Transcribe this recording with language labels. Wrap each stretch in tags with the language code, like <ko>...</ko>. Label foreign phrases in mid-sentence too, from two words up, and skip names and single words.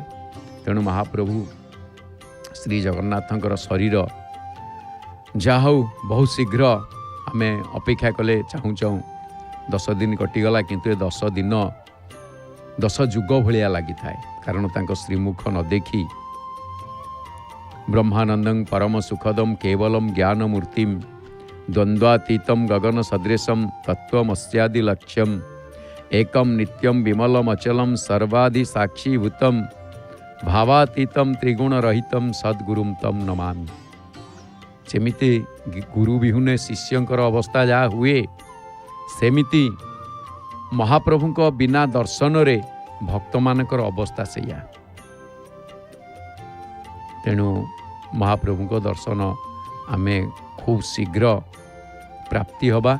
<or>ତେଣୁ ମହାପ୍ରଭୁ ଶ୍ରୀ ଜଗନ୍ନାଥଙ୍କର ଶରୀର ଯା ହଉ ବହୁତ ଶୀଘ୍ର ଆମେ ଅପେକ୍ଷା କଲେ ଚାହୁଁ 10 ଦିନ କଟିଗଲା କିନ୍ତୁ 10 ଦିନ 10 ଯୁଗ ଭଳିଆ ଲଗି ଥାଏ କାରଣ ତାଙ୍କ ଶ୍ରୀମୁଖ ନ ଦେଖି</or> <sa>ब्रह्मानंदं परम सुखदम केवलम ज्ञान मूर्तिम द्वंद्वातीतम गगन सदृशम तत्वमस्यादि लक्ष्यम एकम नित्यम विमलम अचलम सर्वाधि साक्षीभूतम भावातीतम त्रिगुण रहितम सद्गुरुम तम नमामि।</sa> <or>ସେମିତି ଗୁରୁ ବିହୁନେ ଶିଷ୍ୟଙ୍କର ଅବସ୍ଥା ଯା ହୁଏ ସେମିତି ମହାପ୍ରଭୁଙ୍କ ବିନା ଦର୍ଶନ ରେ ଭକ୍ତ ମାନଙ୍କର ଅବସ୍ଥା ସେୟା। ତେଣୁ ମହାପ୍ରଭୁଙ୍କ ଦର୍ଶନ ଆମେ ଖୁବ ଶୀଘ୍ର ପ୍ରାପ୍ତି ହବା।</or>